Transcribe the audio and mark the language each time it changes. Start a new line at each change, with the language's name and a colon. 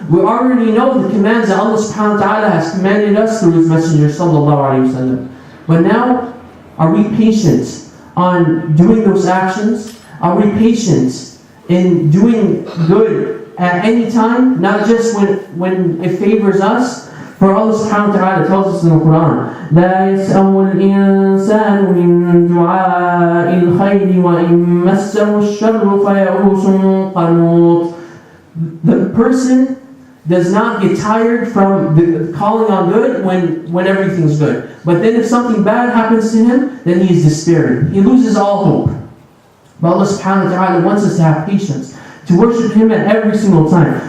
English: We already know the commands that Allah subhanahu wa ta'ala has commanded us through His messenger sallallahu alaihi wasallam. But now, are we patient on doing those actions? Are we patient in doing good at any time, not just when it favors us? For Allah subhanahu wa ta'ala tells us in the Quran,
Arabic: لا يسأم الإنسان من دعاء الخير وإن مسه الشر فيئوس قنوط.
English: The person does not get tired from calling on good when everything's good. But then if something bad happens to him, then he is despairing. He loses all hope. But Allah subhanahu wa ta'ala wants us to have patience, to worship Him at every single time.